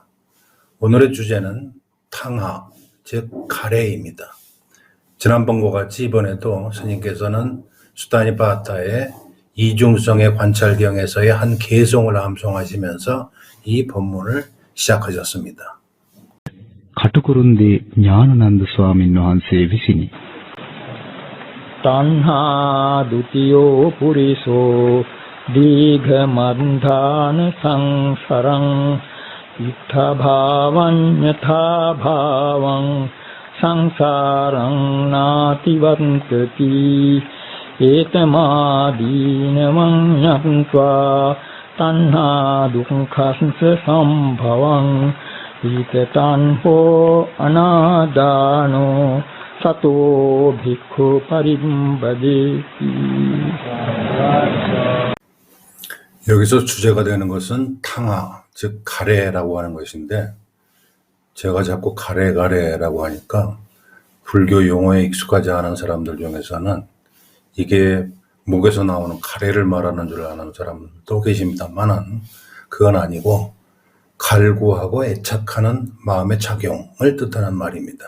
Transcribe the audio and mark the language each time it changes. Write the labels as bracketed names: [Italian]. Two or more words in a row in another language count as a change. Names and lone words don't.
[Korean] 오늘의 주제는 탕하, 즉 가래입니다. 지난번과 같이 이번에도 스님께서는 수다니파타의 이중성의 관찰경에서의 한 개송을 암송하시면서 이 법문을 시작하셨습니다. [Sinhala] කටුකුරුන්දී ඥානানন্দ ස්වාමීන් වහන්සේ විසිනි. [Pali] තණ්හා දුතියෝ පුරිසෝ දීඝමන්ධාන සංසරං ඉත්ථ භාවං යථා භාවං සංසාරං නාතිවන්තති ඒතමාදීනවං යත්වා තණ්හා දුක්ඛස්ස සම්භවං ඊතතං අනාදානෝ සතෝ භික්ඛු පරිම්බදේති. [Korean] 여기서 주제가 되는 것은 탕하, 즉 가래라고 하는 것인데, 제가 자꾸 가래라고 하니까 불교 용어에 익숙하지 않은 사람들 중에서는 이게 목에서 나오는 가래를 말하는 줄 아는 사람도 계십니다만은 그건 아니고 갈구하고 애착하는 마음의 작용을 뜻하는 말입니다.